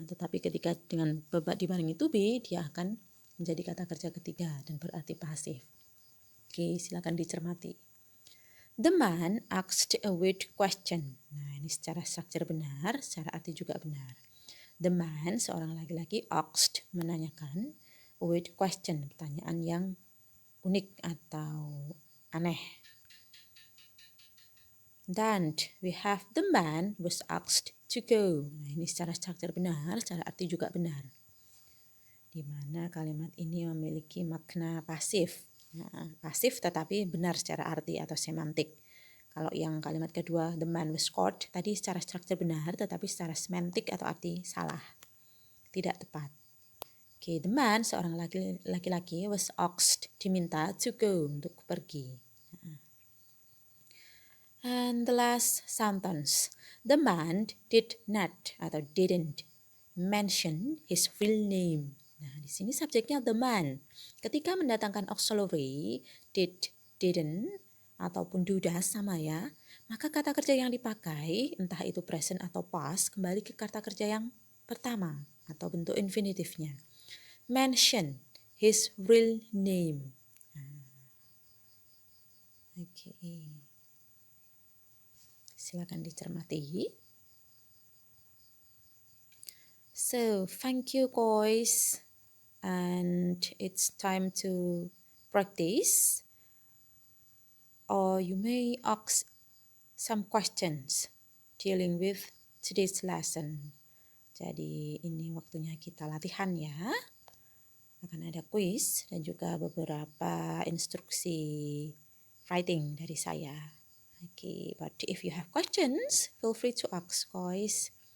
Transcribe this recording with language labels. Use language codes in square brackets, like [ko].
[id] Tetapi ketika dengan dibarengi to be, dia akan menjadi kata kerja ketiga dan berarti pasif. Oke, silakan dicermati. [en] The man asked a weird question. [id] Nah, ini secara struktur benar, secara arti juga benar. [en] The man, [id] seorang laki-laki, asked, menanyakan, [en] a weird question, [id] pertanyaan yang unik atau aneh. Dan [en] we have the man was asked to go. [id] Nah, ini secara struktur benar, secara arti juga benar. Di mana kalimat ini memiliki makna pasif. Nah, pasif tetapi benar secara arti atau semantik. Kalau yang kalimat kedua, [en] the man was caught, [id] tadi secara struktur benar, tetapi secara semantik atau arti salah. Tidak tepat. Oke, [en] the man, [id] seorang laki-laki, [en] was asked, [id] diminta [en] to go, [id] untuk pergi. [en] And the last sentence, the man did not [id] atau [en] didn't mention his real name. [id] Nah, di sini subjeknya the man. Ketika mendatangkan auxiliary, didn't, ataupun dudas sama ya, maka kata kerja yang dipakai, entah itu present atau past, kembali ke kata kerja yang pertama atau bentuk infinitifnya. [en] Mention his real name. Oke. [id] Silakan dicermati. [en] So, thank you guys. And it's time to practice. Or you may ask some questions dealing with today's lesson. [id] Jadi ini waktunya kita latihan ya. Akan ada quiz dan juga beberapa instruksi writing dari saya. [en] Okay, but if you have questions, feel free to ask guys.